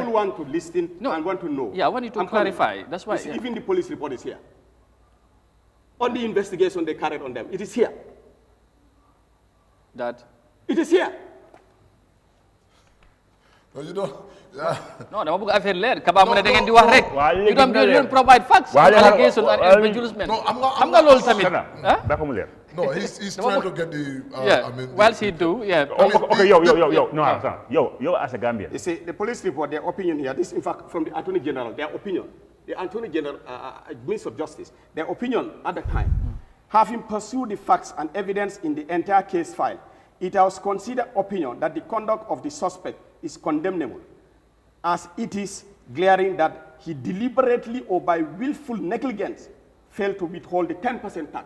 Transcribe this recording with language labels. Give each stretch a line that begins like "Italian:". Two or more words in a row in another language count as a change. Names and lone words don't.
English: People want to listen and want to know. Yeah, I want you to clarify. That's why. Even the police report is here. On the investigation they carried on them, it is here. That. It is here. No, you don't. No,
Wolof: dama bëgg affaire leer Kaba mu ne da ngeen di wax rek.
English: You don't provide facts. Allegations and embezzlement. No,
Wolof: xam nga loolu tamit.
English: No, he's trying to get the. I mean, whilst he do, yeah. Okay, yo, as a Gambian. You see, the police report, their opinion here. This, in fact, from the Attorney General, their opinion. The Attorney General, Minister of Justice, their opinion at the time, having pursued the facts and evidence in the entire case file, it was considered opinion that the conduct of the suspect is condemnable, as it is glaring that he deliberately or by willful negligence failed to withhold the 10% tax.